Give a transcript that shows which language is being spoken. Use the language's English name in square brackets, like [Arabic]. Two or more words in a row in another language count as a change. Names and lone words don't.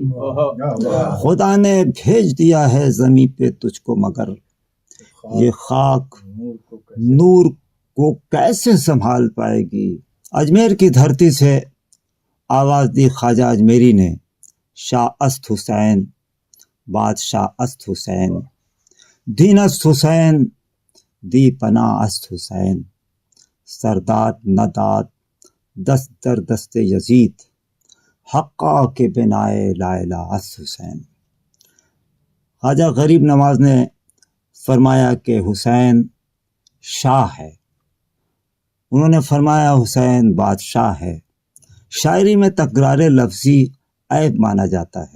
[Urdu] خدا نے بھیج دیا ہے زمین پہ تجھ کو مگر، یہ خاک نور کو کیسے سنبھال پائے گی۔ اجمیر کی دھرتی سے آواز دی خواجہ اجمیری نے، [Persian] شاہ است حسین، بادشاہ است حسین، دین است حسین، دی پناہ است حسین، سرداد نداد دست در دست یزید، حقا کے بنائے لا الہ است حسین۔ [Urdu] خواجہ غریب نواز نے فرمایا کہ حسین شاہ ہے، انہوں نے فرمایا حسین بادشاہ ہے۔ شاعری میں تکرار لفظی عیب مانا جاتا ہے۔